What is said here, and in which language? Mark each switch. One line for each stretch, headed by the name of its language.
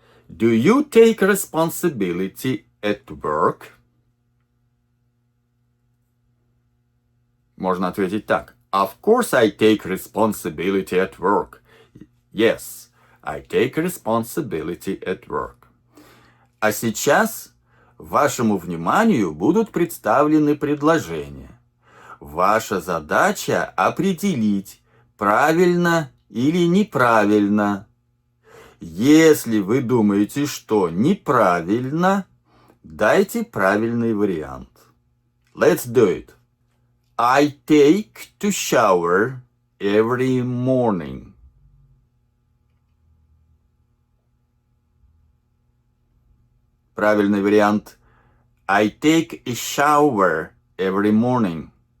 English: Do you take responsibility at work?
Russian: Можно ответить так.
English: Of course I take responsibility at work. Yes, I take responsibility at work.
Russian: А сейчас вашему вниманию будут представлены предложения. Ваша задача определить, правильно или неправильно. Если вы думаете, что неправильно, дайте правильный вариант.
English: Let's do it. I take to shower every morning.
Russian: Правильный вариант.
English: I take a shower every morning.